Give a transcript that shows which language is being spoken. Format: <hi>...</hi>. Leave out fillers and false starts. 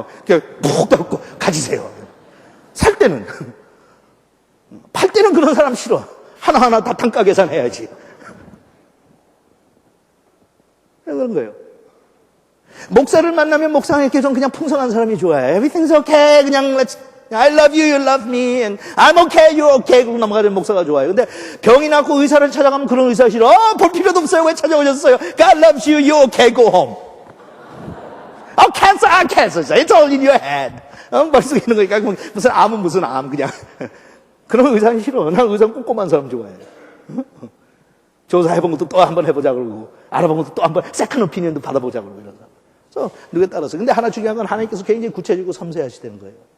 <ko>이렇게 푹 닫고 가지세요. 살 때는. 팔 때는 그런 사람 싫어. 하나하나 다 단가 계산해야지. 그런 거예요. 목사를 만나면 목사님께 좀 그냥 풍성한 사람이 좋아요.</ko> <en>Everything's okay. 그냥 I love you, you love me, and I'm okay, you're okay.</en> <ko>그러고 넘어가는 목사가 좋아요. 근데 병이 났고 의사를 찾아가면 그런 의사 싫어. 볼 필요도 없어요. 왜 찾아오셨어요?</ko> <en>God loves you, you're okay, go home. cancer. It's all in your head.</en> <ko>머릿속에 있는 거니까 무슨 암은 그냥. 그런 의사는 싫어. 난 의사는 꼼꼼한 사람 좋아해. 조사해본 것도 또 한번 해보자 그러고, 알아본 것도 또 한번 세컨 오피니언도 받아보자 그러고 이런 사람. 그래서 누구에 따라서. 근데 하나 중요한 건 하나님께서 굉장히 구체적이고 섬세하시다는 거예요.</ko>